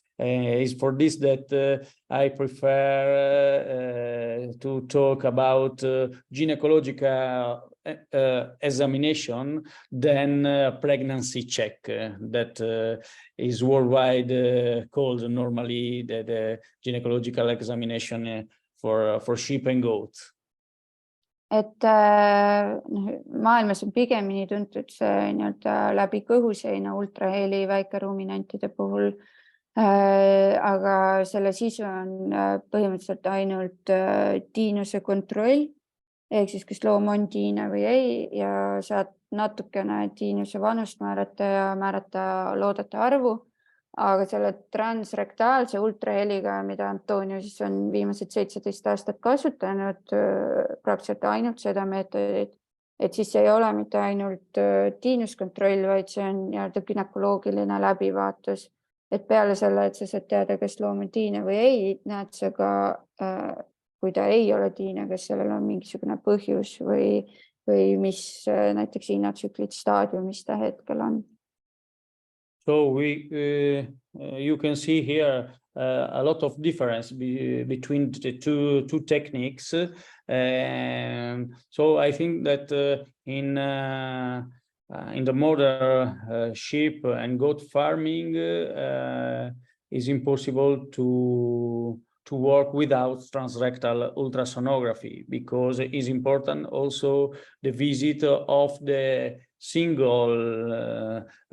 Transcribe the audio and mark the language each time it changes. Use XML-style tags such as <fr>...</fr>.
<en>It's for this that I prefer to talk about gynecological examination than pregnancy check that is worldwide called normally the gynecological examination for sheep and goats.</en> <et>Et maailmas on pigemini tuntud see läbi kõhuseina ultraheli väikeruminantide puhul, aga selle sisu on põhimõtteliselt ainult tiinuse kontroll, ehk siis kas loom on tiine või ei, ja saad natukene tiinuse vanust määrata ja määrata loodete arvu, aga selle transrektaalse ultraheliga, mida Antonio siis on viimased 17 aastat kasutanud, praktiliselt ainult seda meetodit, et siis see ei ole mitte ainult tiinuskontroll, vaid see on günekoloogiline läbivaatus, et peale selle, et sa saad teada, kas loom on tiine või ei, näed sa ka, kui ta ei ole tiine, kas sellel on mingisugune põhjus või mis näiteks hinnatsüklid staadiumis ta hetkel on.</et> <en>So you can see here a lot of difference between the two techniques. So I think that in the modern sheep and goat farming is impossible to work without transrectal ultrasonography, because it is important also the visit of the single</en>